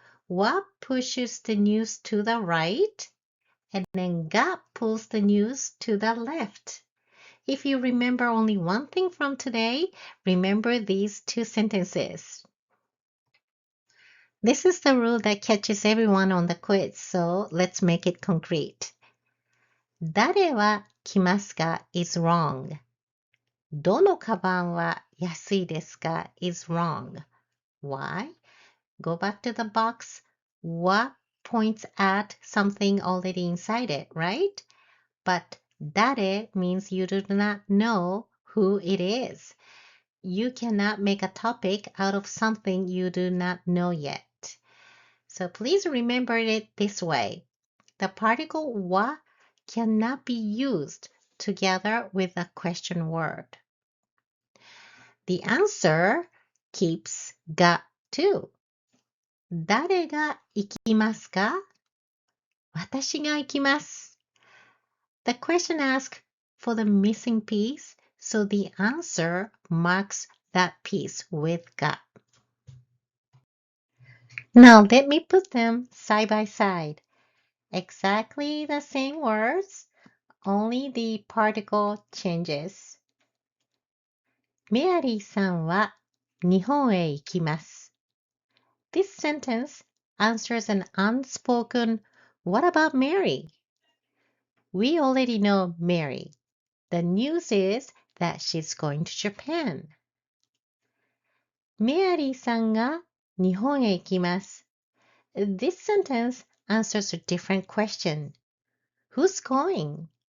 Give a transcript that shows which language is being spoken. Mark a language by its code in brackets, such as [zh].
[en] What pushes the news to the right? And then が pulls the news to the left. If you remember only one thing from today, remember these two sentences. This is the rule that catches everyone on the quiz, so let's make it concrete. [ja] 誰は来ますか [en] is wrong. [ja] どのカバンは安いですか is wrong. [en] Why? Go back to the box. What points at something already inside it, right? But 誰 means you do not know who it is. You cannot make a topic out of something you do not know yet. So please remember it this way. The particle は cannot be used together with a question word. The answer keeps が too. [ja] 誰が行きますか?私が行きます。 [en] The question asks for the missing piece, so the answer marks that piece with が. Now let me put them side by side. Exactly the same words, only the particle changes. [ja] メアリーさんは日本へ行きます。 [en] This sentence answers an unspoken "What about Mary?" We already know Mary. The news is that she's going to Japan. [ja] メアリーさんが日本へ行きます。 [en] This sentence answers a different question. Who's going?